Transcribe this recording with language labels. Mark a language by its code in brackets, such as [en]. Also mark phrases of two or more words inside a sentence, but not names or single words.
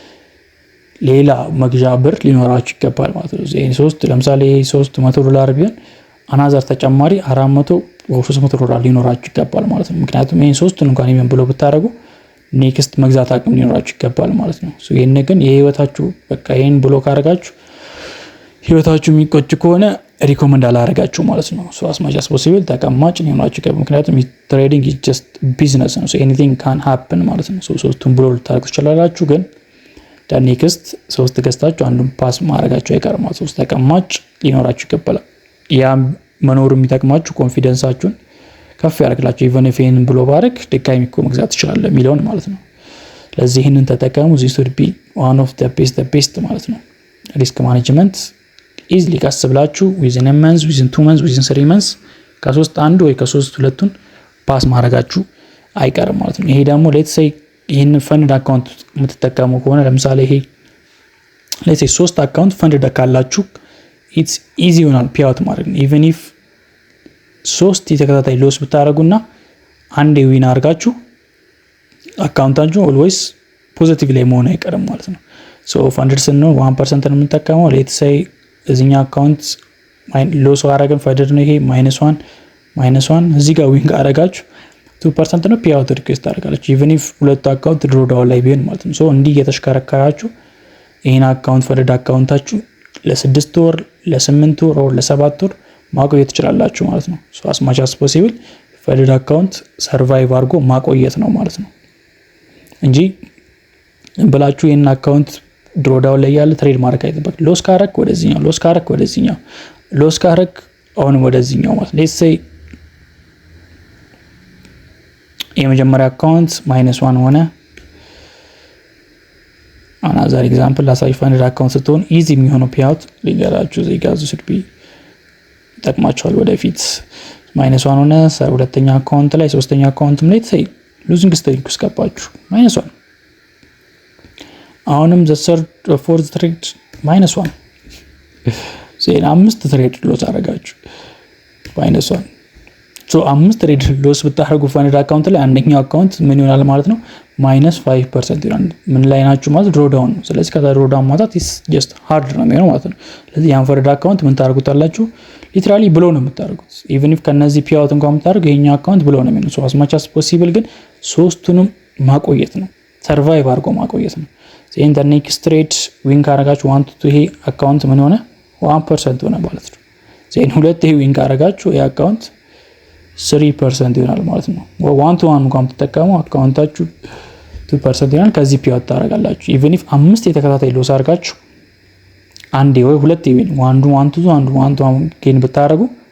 [am] ሌላ መግዣ ብር ሊኖራችሁ ይገባል ማለት ነው። ዜን 3 ለምሳሌ $300 ቢሆን አናዘር ተጨማሪ 400 ወይ $300 ሊኖራችሁ ይገባል ማለት ነው። ምክንያቱም ይሄን 3ቱን እንኳን ይመን ብሎ ብታረጉ ኔክስት መግዛት አቅም ሊኖራችሁ ይገባል ማለት ነው። ሶ ይሄን ግን የህይወታችሁ በቃ ይሄን ብሎ ካረጋችሁ ህይወታችሁ የሚቆጭ ከሆነ ሪኮመንድ አላረጋችሁ ማለት ነው። ሶ [en] as much as possible [am] ተቀማጭ ሊኖራችሁ ይገባል። ምክንያቱም ትሬዲንግ [en] is just business [am] ነው። ሶ [en] anything can happen [am] ማለት ነው። ሶ 3ቱን ብሎ ልታረጉ ትችላላችሁ፣ ግን ኔክስት 3 ገዝታችሁ አንዱን ፓስ ማድረጋችሁ አይቀርም ማለት ነው። ተቀማጭ ሊኖራችሁ ይገባል። ያ መኖሩ የሚጠቅማችሁ ኮንፊደንሳችሁን ከፍ ያደርግላችሁ። ኢቨን ኢፍ ይሄንን ብሎ ባረክ ድጋሚ እኮ መግዛት ትችላለህ የሚለውን ማለት ነው። ለዚህ ይሄንን ተጠቀሙ። [en] this would be one of the best [am] ማለት ነው። [en] risk management easily [am] ካስብላችሁ [en] within a month within 2 months within 3 months [am] ከ3 አንዱ ወይ ከ3 ሁለቱን ፓስ ማድረጋችሁ አይቀርም ማለት ነው። ይሄ ደግሞ [en] let's say [am] ይሄን [en] fund account [am] የምትጠቀሙ ከሆነ ለምሳሌ ይሄ [en] let's say [am] 3 አካውንት ፈንድ ካላችሁ [en] it's easy [am] ይሆናል ፔይአውት ማድረግ ነው። [en] even if [am] 3 የተከታታይ ሎስ ብታረጉና አንዴ ዊን አድርጋችሁ አካውንታችሁ [en] always positive [am] ላይ መሆን አይቀርም ማለት ነው። ሶ ፈንድስ ነው 1% ነው የምንጠቀመው። [en] let's say [am] እዚህኛ አካውንት ሎስ አረጋን ፈንድ ነው ይሄ -1 እዚህ ጋር ዊን አረጋችሁ 2% ነው [en] payout request [am] ታደርጋለች [en] even if [am] ሁለቱ አካውንት ድሮዳውን ላይ ቢሆን ማለት ነው። ሶ እንዲህ እየተሽከረከራችሁ ይሄን አካውንት ፈንድድ አካውንታችሁ ለ6 ወር ለ8 ወር ኦር ለ7 ወር ማቆየት ትችላላችሁ ማለት ነው። ሶ [en] as much as possible funded account survive [am] አድርጎ ማቆየት ነው ማለት ነው እንጂ ብላችሁ ይሄን አካውንት ድሮዳውን ላይ ያለ ትሬድ ማድረግ አይጠበቅ። ሎስ ካረክ ወደዚህኛው ሎስ ካረክ አሁን ወደዚህኛው ማለት [en] let's say [am] የመጀመሪያ አካውንት -1 ሆነ። [en] another example [am] ላሳይ። [en] funded account [am] ስትሆን ኢዚ የሚሆነው ፔአውት ሊገራችሁ እዚህ ጋር [en] should be [am] ይጠቅማችኋል ወደፊት። -1 ሆነ ሁለተኛ አካውንት ላይ ሶስተኛ አካውንትም ላይ [en] say losing streak [am] ውስጥ ገባችሁ -1 አሁንም [en] the third fourth trade [am] -1 ዜን 5 [en] trade loss [am] አደረጋችሁ -1 ሶ 5 [en] trade loss [am] ብታደርጉ [en] funded account [am] ላይ አንደኛው አካውንት ምን ይሆናል ማለት ነው -5% ይሆናል። ምን ላይ ናችሁ ማለት ድሮዳውን ነው። ስለዚህ ከዛ ድሮዳውን ማውጣት [en] is just hard [am] ነው የሚሆነው ማለት ነው። ስለዚህ ያን [en] funded account [am] ምን ታደርጉታላችሁ ሊትራሊ ብሎ ነው የምታደርጉት። [en] even if [am] ከነዚህ ፔአውት እንኳን የምታደርጉ ይሄኛው አካውንት ብሎ ነው የሚሆነው። ሶ [en] as much as possible [am] ግን ሶስቱንም ማቆየት ነው ሰርቫይቭ አድርጎ ማቆየት ነው። ዜን [en] the next trade [am] ዊን ካረጋችሁ 1 to 2 ይሄ አካውንት ምን ሆነ 1% ሆነ ማለት ነው። ዜን ሁለት ይሄ ዊን ካረጋችሁ ይሄ አካውንት 3% ይሆናል ማለት ነው። 1 to 1 እንኳን ተጠቀሙ አካውንታችሁ 2% ይሆናል። ከዚህ ፔአውት ታደርጋላችሁ [en] even if [am] 5 የተከታታይ ሎስ አድርጋችሁ አንዴ ወይ ሁለት ዊን 1 to 1 ጌን ብታደርጉ